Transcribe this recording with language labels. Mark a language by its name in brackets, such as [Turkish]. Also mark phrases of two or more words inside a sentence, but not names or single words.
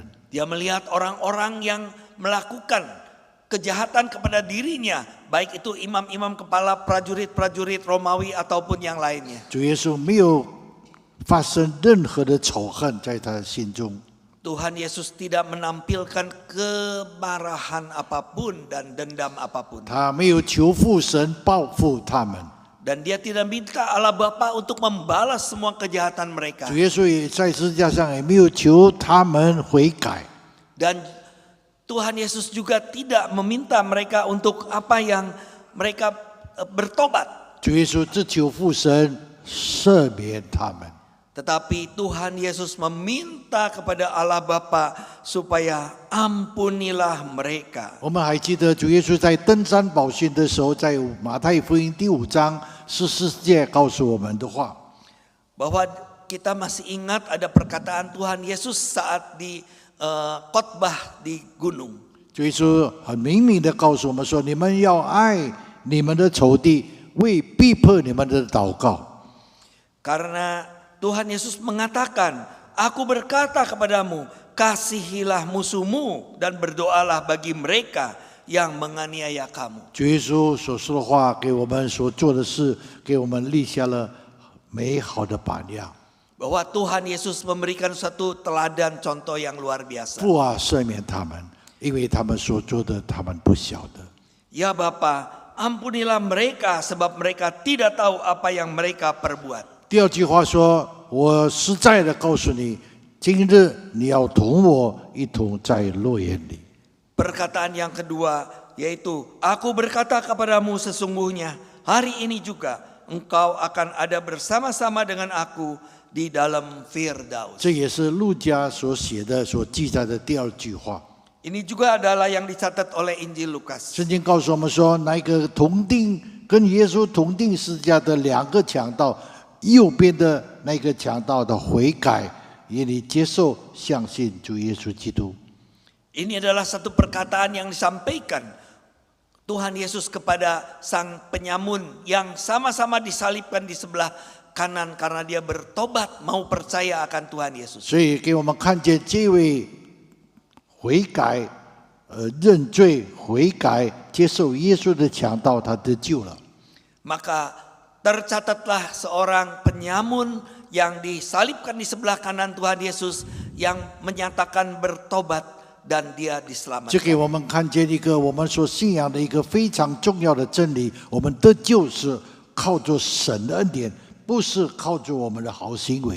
[Indonesian] dia melihat orang-orang yang melakukan kejahatan kepada dirinya, baik itu imam-imam kepala, prajurit-prajurit Romawi ataupun yang lainnya. [Chinese] 主耶稣没有发生任何的仇恨在他的心中， [Indonesian] Tuhan Yesus tidak menampilkan kemarahan apapun dan dendam apapun. [Chinese] 他没有求父神报复他们。 [Indonesian] Dan dia tidak minta Allah Bapa untuk membalas semua kejahatan mereka. [Chinese] 主耶稣也在十字架上也没有求他们悔改。 [Indonesian] Dan Tuhan Yesus juga tidak meminta mereka untuk apa yang mereka bertobat. [Chinese] 主耶稣只求父神赦免他们。 [Indonesian] Tetapi Tuhan Yesus meminta kepada Allah Bapa supaya ampunilah mereka. [Chinese] 我们还记得主耶稣在登山宝训的时候，在马太福音第5章14节告诉我们的话， [Indonesian] Bahwa kita masih ingat ada perkataan Tuhan Yesus saat di khotbah di gunung. [Chinese] 主耶稣很明的告诉我们说：“你们要爱你们的仇敌，为逼迫你们的祷告。” [Indonesian] Karena Tuhan Yesus mengatakan, "Aku berkata kepadamu, kasihilah musuhmu dan berdoalah bagi mereka yang menganiaya kamu." [Chinese] 主耶稣所说的话，给我们所做的事，给我们立下了美好的榜样。 [Indonesian] Bahwa Tuhan Yesus memberikan satu teladan contoh yang luar biasa. [Chinese] 父啊，赦免他们，因为他们所做的，他们不晓得。 [Indonesian] Ya Bapa, ampunilah mereka sebab mereka tidak tahu apa yang mereka perbuat. [Chinese] 第2句话说：“我实在的告诉你，今日你要同我一同在乐园里。” [Indonesian] Perkataan yang kedua yaitu, "Aku berkata kepadamu sesungguhnya, hari ini juga engkau akan ada bersama-sama dengan aku di dalam Firdaus." [Chinese] 这也是路加所写的、所记载的第2句话。 [Indonesian] Ini juga adalah yang dicatat oleh Injil Lukas. [Chinese] 圣经告诉我们说，那个跟耶稣同定十字架的2个强盗，右边的那个强盗的悔改，也你接受相信主耶稣基督。 [Indonesian] Ini adalah satu perkataan yang disampaikan Tuhan Yesus kepada sang penyamun yang sama-sama disalibkan di sebelah kanan karena dia bertobat mau percaya akan Tuhan Yesus. [Chinese] 所以给我们看见这位悔改、认罪、悔改、接受耶稣的强盗，他得救了。 [Indonesian] Maka tercatatlah seorang penyamun yang disalibkan di sebelah kanan Tuhan Yesus yang menyatakan bertobat dan dia [Chinese] 这 [Indonesian] diselamatkan. [Chinese] 给我们看见一个我们所信仰的一个非常重要的真理：我们得救是靠着神的恩典，不是靠着我们的好行为。